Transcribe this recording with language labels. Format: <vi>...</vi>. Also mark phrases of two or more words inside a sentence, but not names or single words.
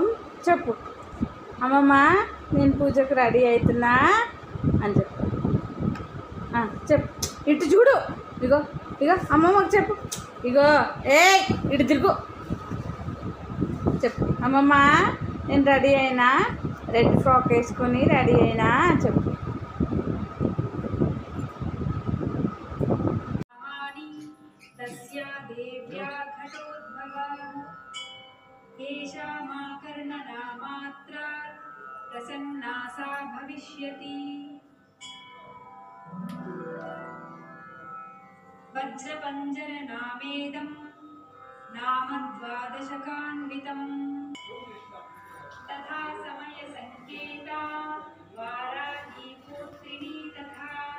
<te>చెప్పు అమ్మమ్మ నేను పూజకు రెడీ అవుతున్నా అని చెప్పు. చెప్పు ఇటు చూడు. ఇగో ఇగో అమ్మమ్మకు చెప్పు. ఇగో ఇటు తిరుగు. చెప్పు అమ్మమ్మ నేను రెడీ అయినా,</te> <en>red frock</en> <te>వేసుకొని రెడీ అయినా చెప్పు.</te> <sa>प्रसन्नासा भविष्यति. वज्रपञ्जरनामेदं नाम 12कान्वितं तथा समयसङ्केता वाराही पुत्रिणी तथा</sa>